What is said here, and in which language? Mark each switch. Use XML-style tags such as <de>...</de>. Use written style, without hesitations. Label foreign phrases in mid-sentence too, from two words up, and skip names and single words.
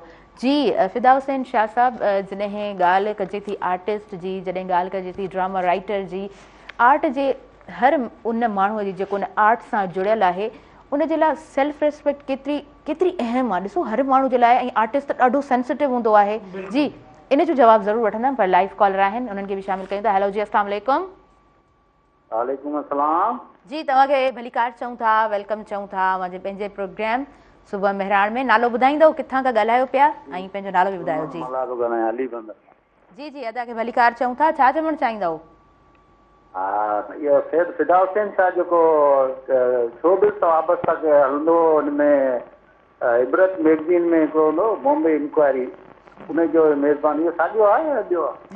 <sd>जी फिदा हुसैन शाह साहब, जॾहिं ॻाल्हि कजे थी आर्टिस्ट जी, जॾहिं ॻाल्हि कजे थी</sd> <en>drama writer</en> <sd>जी, आर्ट जे हर उन माण्हूअ जी जेको उन आर्ट सां जुड़ियल आहे, उन जे लाइ</sd> <en>self respect</en> <sd>केतिरी अहम आहे। ॾिसो हर माण्हू जे लाइ, ऐं आर्टिस्ट त ॾाढो सेंसिटिव हूंदो आहे। जी इन जो जवाबु ज़रूरु वठंदमि, पर</sd> <en>live caller</en> <sd>आहिनि, उन्हनि खे बि शामिलु कयूं था। हेलो जी,</sd> <ar>السلام عليكم. وعليكم السلام</ar> <sd>जी, तव्हांखे भलीकार चऊं था, वेलकम चऊं था मुंहिंजे पंहिंजे प्रोग्राम सुबुह मेहरान में। नालो ॿुधाईंदव, किथां खां ॻाल्हायो पिया, ऐं पंहिंजो नालो बि ॿुधायो। जी जी, अदा खे भलीकार चऊं था, छा चवणु चाहींदव? इहो फिदा हुसैन सां जेको शोबिज़ सां वाबस्तो हलंदो, हुनमें इबरत मैगज़ीन में हिकिड़ो हूंदो बॉम्बे इंक्वायरी, उनजो मेज़बान इहो साॻियो आहे या ॿियो आहे?</sd>